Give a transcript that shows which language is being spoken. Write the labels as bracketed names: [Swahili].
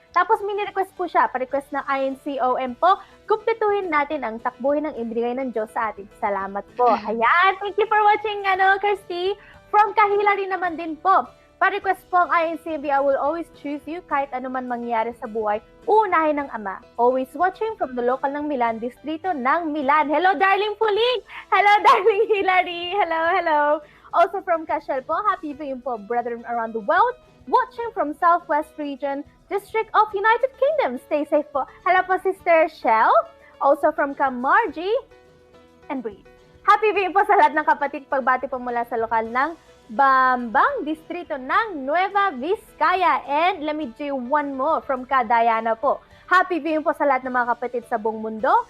[Filipino] Tapos mini-request po siya, pa-request ng INCOM po, kumpletuhin natin ang takbuhin ng ibigay ng Diyos sa atin. Salamat po. [English] Ayan, thank you for watching, Kirsty. [Filipino] From Kahila rin naman din po. Pa-request po ang INCB, [English] I will always choose you [Filipino] kahit ano man mangyari sa buhay. Uunahin ng Ama. [English] Always watching from the local ng Milan, [Filipino] distrito ng Milan. [English] Hello, darling Puling! Hello, darling Hilary! Hello, hello! Also from Cashel po, happy viewing po, brethren around the world. Watching from Southwest Region, District of United Kingdom. Stay safe po. Hello po, Sister Shell. Also from Margie and Breed. [Filipino] Happy viewing po sa lahat ng kapatid. Pagbati po mula sa lokal ng Bambang, distrito ng Nueva Vizcaya. [English] And let me do one more from Diana [Filipino] po. [English] Happy viewing [Filipino] po sa lahat ng mga kapatid sa buong mundo.